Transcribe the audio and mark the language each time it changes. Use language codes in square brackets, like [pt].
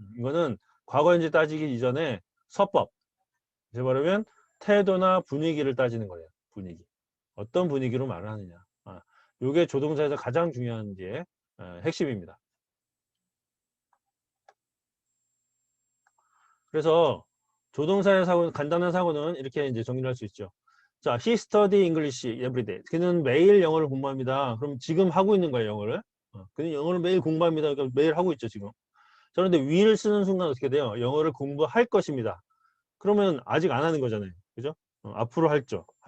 [ko] 이거는 과거 현재 따지기 이전에 서법. 이제 말하면 태도나 분위기를 따지는 거예요. 분위기. 어떤 분위기로 말을 하느냐. 이게 조동사에서 가장 중요한 게 핵심입니다. 그래서 조동사의 사고, 간단한 사고는 이렇게 이제 정리를 할 수 있죠. [en] 자, he study English every day. [ko] 그는 매일 영어를 공부합니다. 그럼 지금 하고 있는 거예요, 영어를. 그는 영어를 매일 공부합니다. 그러니까 매일 하고 있죠, 지금. 자, 그런데 will 쓰는 순간 어떻게 돼요? 영어를 공부할 것입니다. 그러면 아직 안 하는 거잖아요. 그죠? 앞으로 하겠죠.